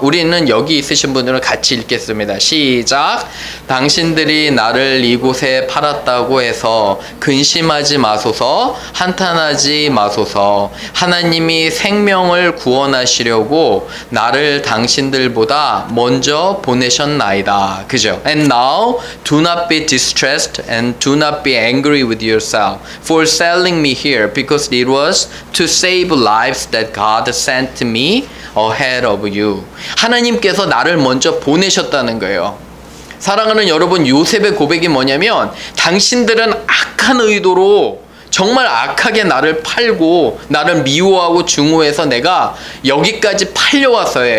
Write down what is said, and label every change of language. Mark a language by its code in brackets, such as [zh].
[ko] 우리는 여기 있으신 분들은 같이 읽겠습니다. 시작. 당신들이 나를 이곳에 팔았다고 해서 근심하지 마소서, 한탄하지 마소서. 하나님이 생명을 구원하시려고 나를 당신들보다 먼저 보내셨나이다. 그죠? [en] And now do not be distressed and do not be angry with yourself for selling me here, because it was to save lives that God sent me ahead of you. [ko] 하나님께서 나를 먼저 보내셨다는 거예요. 사랑하는 여러분, 요셉의 고백이 뭐냐면 당신들은 악한 의도로 정말 악하게 나를 팔고 나를 미워하고 증오해서 내가 여기까지 팔려왔어요.